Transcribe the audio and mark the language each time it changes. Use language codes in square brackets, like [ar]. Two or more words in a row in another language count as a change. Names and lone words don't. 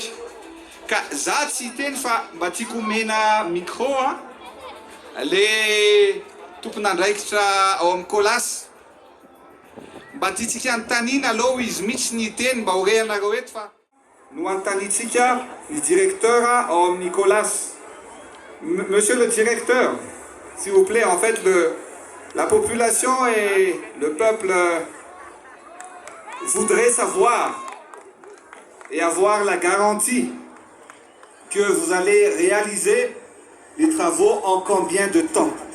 [mg] Ka za tsy hiteny fa mba tiako omena micro le tompon'andraikitra ao amin'ny Colas. Mba tiantsika anontaniana aloha izy mihitsy ny hiteny mba horehanareo eto fa no anontaniantsika ny directeur ao amin'ny Colas. [fr] Monsieur le directeur, s'il vous plaît, en fait, la population et le peuple voudraient savoir et avoir la garantie que vous allez réaliser les travaux en combien de temps?